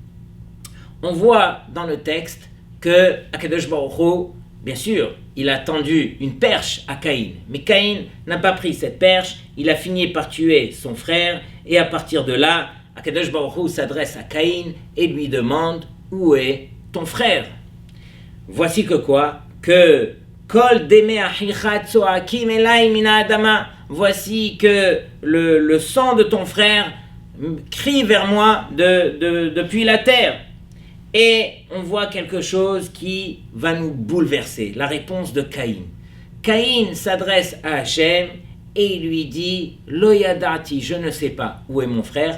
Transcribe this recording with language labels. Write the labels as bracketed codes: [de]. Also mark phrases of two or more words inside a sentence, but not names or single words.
[fr] On voit dans le texte que Akadosh Baruch Hu, bien sûr, il a tendu une perche à Caïn, mais Caïn n'a pas pris cette perche, il a fini par tuer son frère, et à partir de là, Akadosh Baruch Hu s'adresse à Caïn et lui demande « Où est ton frère ?» Voici que quoi? [he] Que קול דמי אחיך צועקים אלי מן האדמה. [fr] Voici que le sang de ton frère crie vers moi depuis la terre. Et on voit quelque chose qui va nous bouleverser, la réponse de Caïn. Caïn s'adresse à Hachem et il lui dit « [he] לא ידעתי, [fr] je ne sais pas où est mon frère.